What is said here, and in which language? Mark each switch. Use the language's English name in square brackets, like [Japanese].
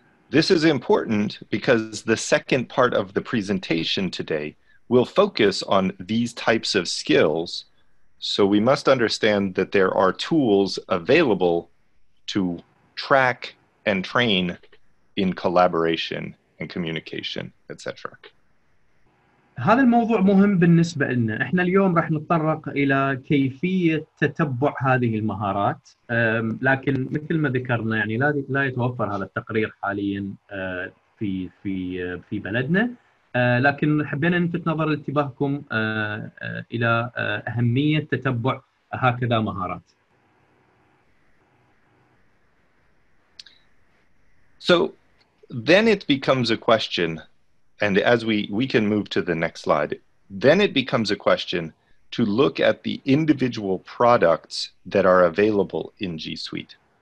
[English] This is important because the second part of the presentation today will focus on these types of skills. So we must understand that there are tools available to track and train in collaboration and communication, etc. [Arabic] هذا الموضوع مهم بالنسبة لنا. احنا اليوم راح نتطرق إلى كيفية تتبع هذه المهارات، لكن مثل ما ذكرنا يعني لا يتوفر هذا التقرير حاليا في بلدنا، لكن حبينا نلفت نظر انتباهكم إلى أهمية تتبع هكذا مهارات. [English] So then it becomes a question, and as we can move to the next slide, then it becomes a question to look at the individual products that are available in G Suite.